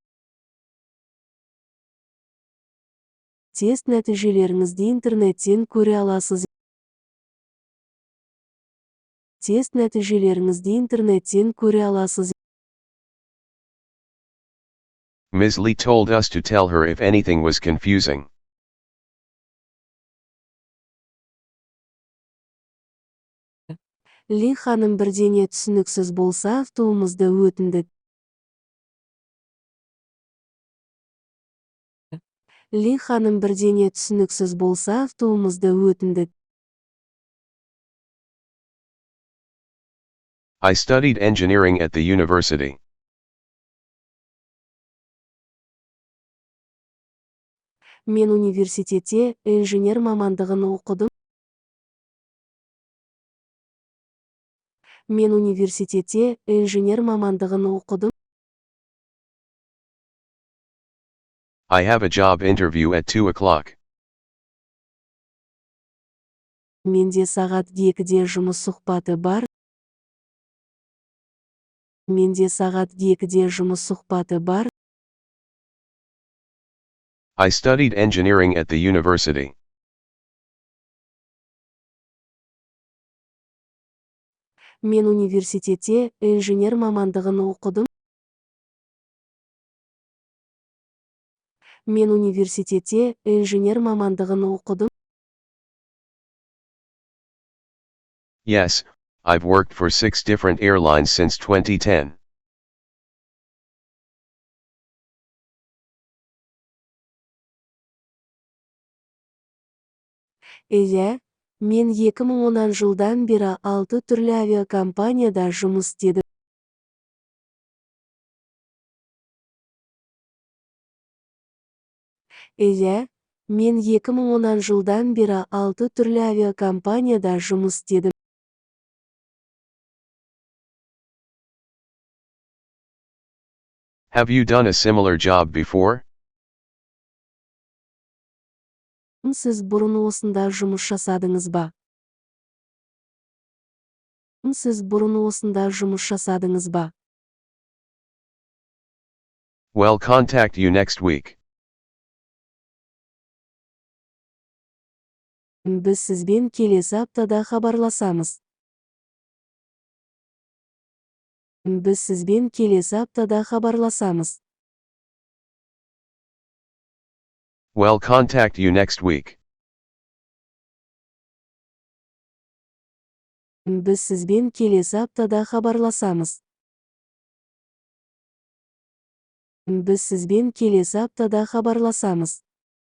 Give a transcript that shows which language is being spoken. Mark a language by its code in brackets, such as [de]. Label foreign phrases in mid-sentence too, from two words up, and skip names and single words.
[kk] Тест нәтижелеріңізді интернеттен көре аласыз. Тест нәтижелеріңізді интернеттен көре аласыз. [en] Ms. Lee told us to tell her if anything was confusing. [kk] Ли ханым бірдеңе түсініксіз болса автоумызды өтінді. Ли ханым бірдеңе түсініксіз болса айтуымызды өтіндік. [en] I studied engineering at the university. [kk] Мен университетте инженер мамандығын оқыдым. Мен университетте инженер мамандығын оқыдым. [en] I have a job interview at 2 o'clock. [kk] Менде сағат 2-де жұмыс сұхбаты бар. Менде сағат 2-де жұмыс сұхбаты бар. [en] I studied engineering at the university. [kk] Мен университетте инженер мамандығын оқыдым. Мен университетте инженер мамандығын оқыдым. [en] Yes, I've worked for 6 different airlines since 2010. [kk] Иә, мен 2010 жылдан бері 6 түрлі авиакомпанияда жұмыс істедім. Иә, мен 2010 жылдан бері 6 түрлі авиакомпанияда жұмыс істедім. [en] Have you done a similar job before? [kk] Сіз бұрын осында жұмыс жасадыңыз ба? Сіз бұрын осында жұмыс жасадыңыз ба? [en] Well, contact you next week. [kk] Біз сізбен келесі аптада хабарласамыз. Біз сізбен келесі аптада хабарласамыз. [en] Well, contact you next week. [kk] Біз сізбен келесі аптада хабарласамыз. Біз сізбен келесі аптада хабарласамыз.